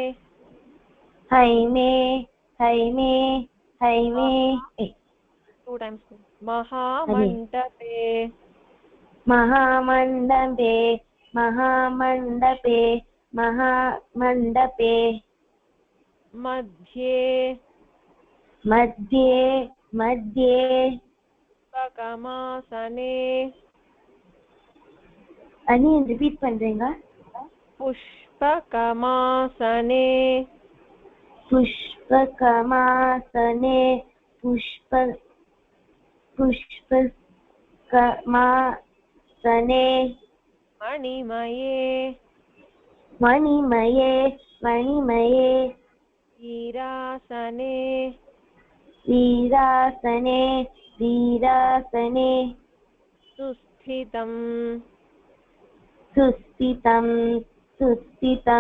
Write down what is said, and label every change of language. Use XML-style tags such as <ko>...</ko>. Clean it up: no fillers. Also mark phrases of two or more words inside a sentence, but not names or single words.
<sa>2 times महामण्डपे मध्ये पुष्पकमासने</sa> <ta>அனியன் ரிப்பீட் பண்றீங்க?</ta> <sa>पुष्पकमासने पुष्पकमासने मणिमये वीरासने सुस्थितं</sa>